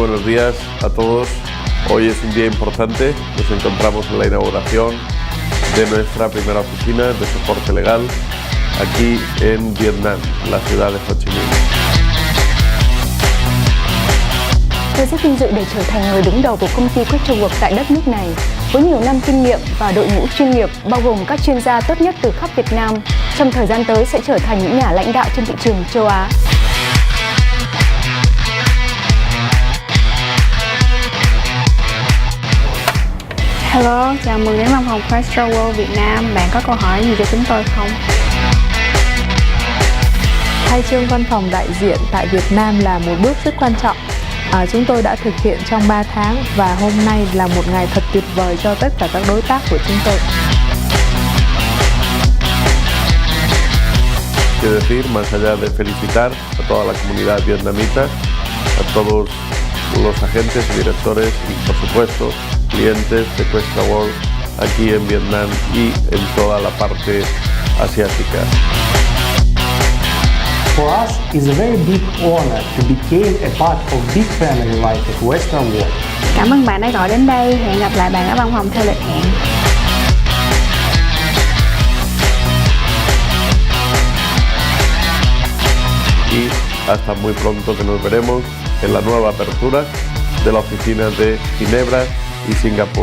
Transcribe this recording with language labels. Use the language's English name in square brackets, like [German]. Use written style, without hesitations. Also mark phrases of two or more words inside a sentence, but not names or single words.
[Spanish] días a todos. Hoy es un día importante. Nos encontramos en la inauguración de nuestra primera oficina de soporte legal aquí en Vietnam, la ciudad de Ho Chi Minh. [Vietnamese] Tôi rất vinh dự để trở thành người đứng đầu của công ty Questra World tại đất nước này. Với nhiều năm kinh nghiệm và đội ngũ chuyên nghiệp bao gồm các chuyên gia tốt nhất từ khắp Việt Nam, trong thời gian tới sẽ trở thành những nhà lãnh đạo trên thị trường châu Á. Hello, chào mừng đến văn phòng Questra World Việt Nam. Bạn có câu hỏi gì cho chúng tôi không? Khai trương văn phòng đại diện tại Việt Nam là một bước rất quan trọng. Chúng tôi đã thực hiện trong 3 tháng và hôm nay là một ngày thật tuyệt vời cho tất cả các đối tác của chúng tôi. [Spanish] Quiero decir, más allá de felicitar a toda la comunidad vietnamita, a todos los agentes y directores y, por supuesto, clientes de Questra World aquí en Vietnam y en toda la parte asiática. [English] For us, it's a very big honor to become a part of big family like at Questra World. [Vietnamese] Cảm ơn bạn đã gọi đến đây. Hẹn gặp lại bạn ở văn phòng theo lịch hẹn. [Spanish] Y hasta muy pronto, que nos veremos en la nueva apertura de la oficina de Ginebra y Singapur.